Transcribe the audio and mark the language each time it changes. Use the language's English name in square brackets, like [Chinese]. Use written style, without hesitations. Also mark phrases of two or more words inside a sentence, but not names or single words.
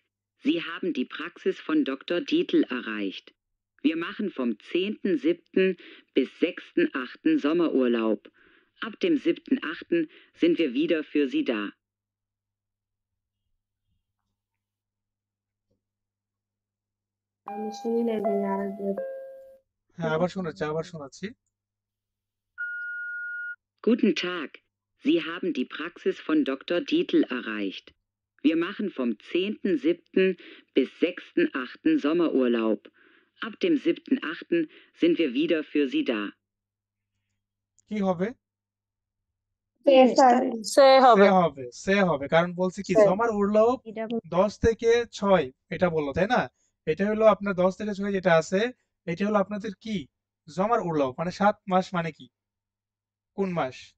[German] Sie haben die Praxis von Dr. Dietl erreicht. Wir machen vom 10.07. bis 6.08. Sommerurlaub. Ab dem 7.08. sind wir wieder für Sie da. [Bangla] আমি শুনি নাই ভাইয়া আরেকবার। হ্যাঁ, আবার শোনাচ্ছি। [German] Guten Tag. Sie haben die Praxis von Dr. Dietl erreicht. Wir machen vom 10.07. bis 6.08. Sommerurlaub. Ab dem 7.08. sind wir wieder für Sie da. [Bangla] কি হবে? সে হবে কারণ বলছে কি সে। [German] Sommer Urlaub [Bangla] 10 থেকে 6 এটা বললো তাই না? এটা হলো আপনার 10 থেকে 6 যেটা আছে এটা হলো আপনাদের কি [German] Sommer Urlaub [Bangla] মানে 7 মাস মানে কি কোন মাস?